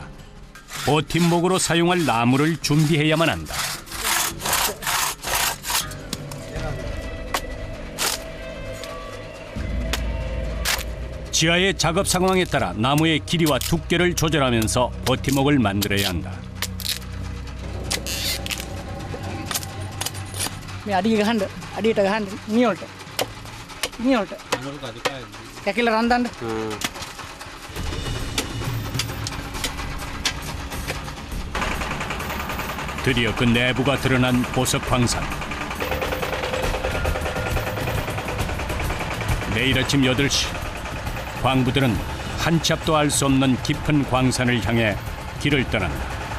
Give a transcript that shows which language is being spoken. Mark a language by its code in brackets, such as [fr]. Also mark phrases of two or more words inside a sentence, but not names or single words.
[ko] 버팀목으로 사용할 나무를 준비해야만 한다. 지하의 작업 상황에 따라 나무의 길이와 두께를 조절하면서 버팀목을 만들어야 한다. [si] මේ අඩිය ගහන්න අඩියට ගහන්න නියොල්ට කැකිලා රන්දන්න. [ko] 드디어 그 내부가 드러난 보석 광산. 내일 아침 8시 광부들은 한 치 앞도 알 수 없는 깊은 광산을 향해 길을 떠난다.